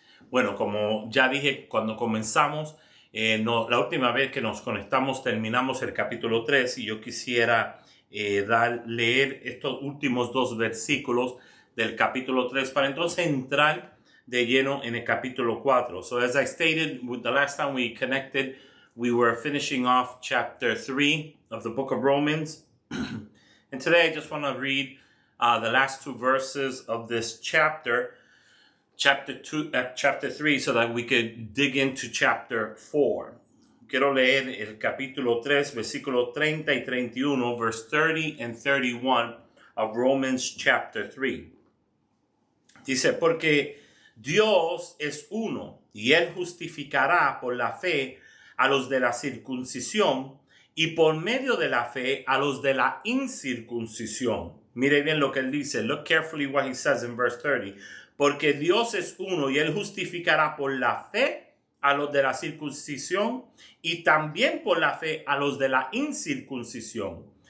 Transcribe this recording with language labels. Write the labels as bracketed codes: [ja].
[es] Bueno, como ya dije cuando comenzamos, la última vez que nos conectamos terminamos el capítulo 3 y yo quisiera leer estos últimos dos versículos del capítulo 3 para entonces entrar de lleno en el capítulo 4. [en] So as I stated, the last time we connected, we were finishing off chapter 3 of the book of Romans. And today I just want to read the last two verses of this chapter 3, so that we could dig into chapter 4. [es] Quiero leer el capítulo 3, versículos 30 y 31, [en] verse 30 and 31 of Romans chapter 3. [es] Dice, porque Dios es uno, y Él justificará por la fe a los de la circuncisión, y por medio de la fe a los de la incircuncisión. Mire bien lo que Él dice. [en] Look carefully what he says in verse 30. [es] Porque Dios es uno y Él justificará por la fe a los de la circuncisión y también por la fe a los de la incircuncisión.